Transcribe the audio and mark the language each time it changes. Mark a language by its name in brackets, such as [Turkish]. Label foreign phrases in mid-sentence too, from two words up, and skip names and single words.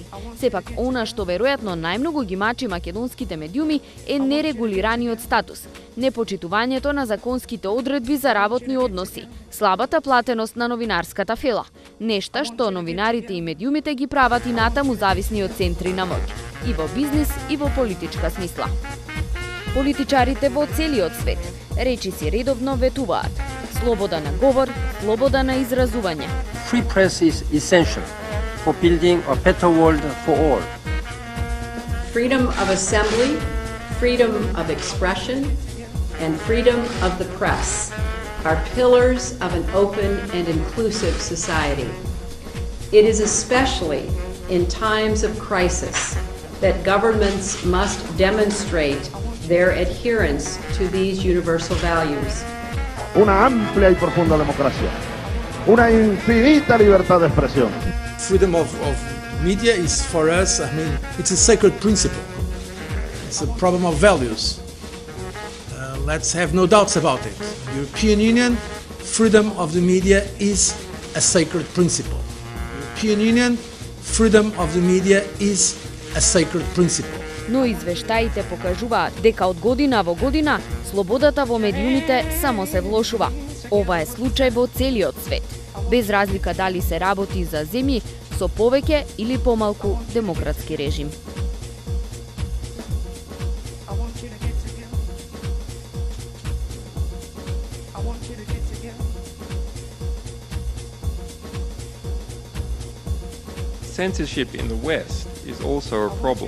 [Macedonian] Сепак, она што веројатно најмногу ги мачи македонските медиуми е нерегулираниот статус, непочитувањето на законските одредби за работни односи, слабата платеност на новинарската фела, нешта што новинарите и медиумите ги прават и натаму зависни од центри на моќ, и во бизнис и во политичка смисла. Политичарите во целиот свет речиси редовно ветуваат: слобода на говор, слобода на изразување. [English] Free press is essential for building a better world for all. Freedom of assembly, freedom of expression, and freedom of the press are pillars of an open and inclusive society. It is especially in times of crisis that governments must demonstrate their adherence to these universal values. [Spanish] Una amplia y profunda democracia, una infinita libertad de expresión. [English] Freedom of media is for us, it's a sacred principle. It's a problem of values. Let's have no doubts about it. European Union, freedom of the media is a sacred principle. European Union, freedom of the media is a sacred principle. [Macedonian] Но извештаите покажуваат дека од година во година слободата во медиумите само се влошува. Ова е случај во целиот свет, без разлика дали се работи за земји со повеќе или помалку демократски режим. [English] Censorship in the West is also a problem.